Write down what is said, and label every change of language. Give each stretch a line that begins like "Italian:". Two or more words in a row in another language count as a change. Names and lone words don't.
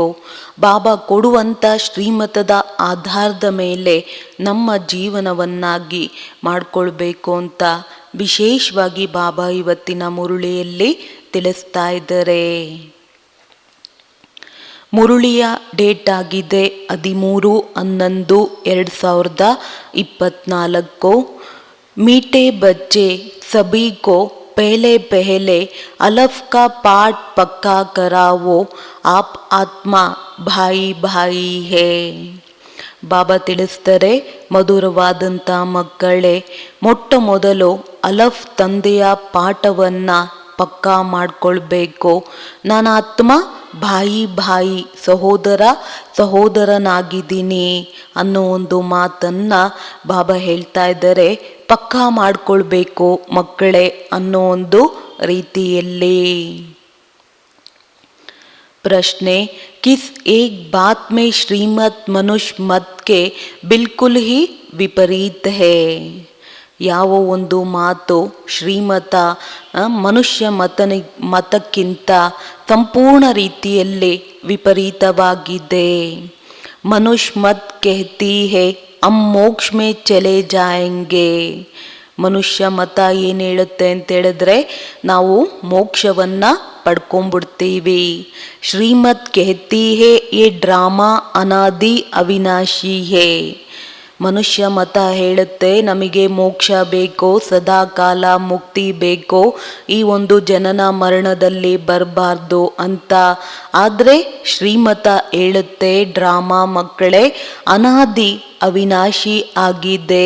Kannada: ಬಾಬಾ ಕೊಡುವಂಥ ಶ್ರೀಮತದ ಆಧಾರದ ಮೇಲೆ ನಮ್ಮ ಜೀವನವನ್ನಾಗಿ ಮಾಡಿಕೊಳ್ಬೇಕು ಅಂತ ವಿಶೇಷವಾಗಿ ಬಾಬಾ ಇವತ್ತಿನ ಮುರುಳಿಯಲ್ಲಿ ತಿಳಿಸ್ತಾ ಇದ್ದಾರೆ. ಮುರುಳಿಯ ಡೇಟ್ ಆಗಿದೆ 13/11/2024.
Hindi: मीठे बच्चे सभी को पहले पहले अलफ का पाठ पक्का कराओ, आप आत्मा भाई भाई है.
Kannada: ಬಾಬಾ ತಿಳಿಸ್ತಾರೆ, ಮಧುರವಾದಂಥ ಮಕ್ಕಳೇ, ಮೊಟ್ಟ ಮೊದಲು ಅಲಫ್ ತಂದೆಯ ಪಾಠವನ್ನು ಪಕ್ಕಾ ಮಾಡಿಕೊಳ್ಬೇಕು. ನಾನು ಆತ್ಮ
Hindi: भाई भाई
Kannada: ಸಹೋದರ ಸಹೋದರನಾಗಿದ್ದೀನಿ ಅನ್ನೋ ಒಂದು ಮಾತನ್ನು ಬಾಬಾ ಹೇಳ್ತಾ ಇದ್ದಾರೆ. ಪಕ್ಕಾ ಮಾಡಿಕೊಳ್ಬೇಕು ಮಕ್ಕಳೇ ಅನ್ನೋ ಒಂದು ರೀತಿಯಲ್ಲಿ.
Hindi: प्रश्न, किस एक बात में श्रीमत मनुष्य मत के बिल्कुल ही विपरीत है?
Kannada: ಯಾವ ಒಂದು ಮಾತು ಶ್ರೀಮತ ಮನುಷ್ಯ ಮತಕ್ಕಿಂತ ಸಂಪೂರ್ಣ ರೀತಿಯಲ್ಲಿ ವಿಪರೀತವಾಗಿದೆ.
Hindi: मनुष्य मत कहती है हम मोक्ष में चले जाएंगे.
Kannada: ಮನುಷ್ಯ ಮತ ಏನು ಹೇಳುತ್ತೆ ಅಂತ ಹೇಳಿದ್ರೆ ನಾವು ಮೋಕ್ಷವನ್ನು ಪಡ್ಕೊಂಡ್ಬಿಡ್ತೀವಿ.
Hindi: ಶ್ರೀಮತ್ कहती है ये ड्रामा अनादि अविनाशी है.
Kannada: ಮನುಷ್ಯ ಮತ ಹೇಳುತ್ತೆ ನಮಗೆ ಮೋಕ್ಷ ಬೇಕೋ, ಸದಾ ಕಾಲ ಮುಕ್ತಿ ಬೇಕೋ, ಈ ಒಂದು ಜನನ ಮರಣದಲ್ಲಿ ಬರಬಾರ್ದು ಅಂತ. ಆದರೆ ಶ್ರೀಮತ ಹೇಳುತ್ತೆ ಡ್ರಾಮಾ ಮಕ್ಕಳೇ ಅನಾದಿ ಅವಿನಾಶಿ ಆಗಿದೆ.